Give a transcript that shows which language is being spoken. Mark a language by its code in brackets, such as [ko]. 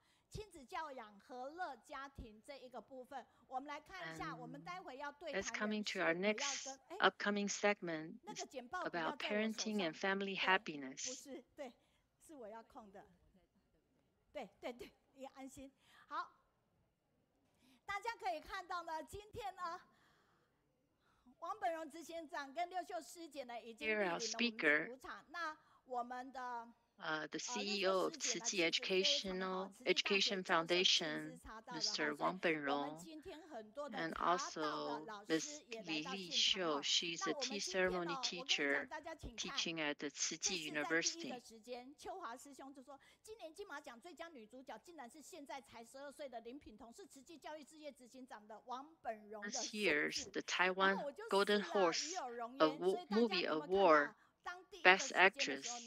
[zh] 亲子教养和乐家庭这一个部分，我们来看一下，我们待会要对谈。 [en] Let's coming to our next upcoming segment about parenting and family happiness. [zh] 不是，对，是我要控的。对，你安心。好，大家可以看到呢，今天呢，王本荣执行长跟刘秀师姐呢已经莅临了我们主场。那我们的 [en] the CEO of Zhenyi Education Foundation, Mr. Wang Benrong, and also Ms. Li Liuxiu. She's a tea ceremony teacher teaching at the Zhenyi University. [zh] 秋华师兄就说，今年金马奖最佳女主角竟然是现在才12岁的林品彤，是慈济教育事业执行长的王本荣的孙子。 [en] This year's the Taiwan Golden Horse Movie Award Best Actress.